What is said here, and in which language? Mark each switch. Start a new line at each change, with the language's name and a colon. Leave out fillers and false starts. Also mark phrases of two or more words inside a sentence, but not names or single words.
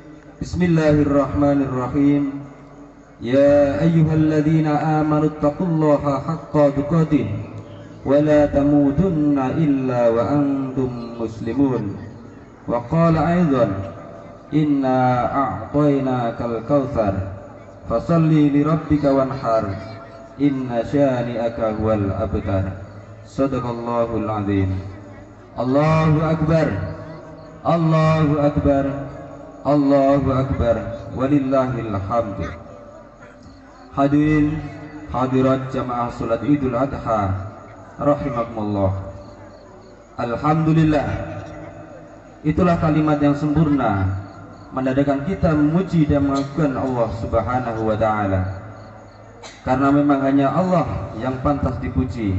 Arabic: بسم الله الرحمن الرحيم. يا أيها الذين آمنوا اتقوا الله حق تقاته ولا تموتن إلا وأنتم مسلمون. وقال أيضا إنا أعطيناك الكوثر فصل لربك وانحر إن شانئك هو الأبتر. صدق الله العظيم. الله أكبر، الله أكبر، الله أكبر، ولله الحمد.
Indonesian: Hadirin hadirat jamaah salat Idul Adha rahimakumullah. Alhamdulillah, itulah kalimat yang sempurna menandakan kita memuji dan mengagungkan Allah
Arabic: سبحانه وتعالى.
Indonesian: Karena memang hanya Allah yang pantas dipuji.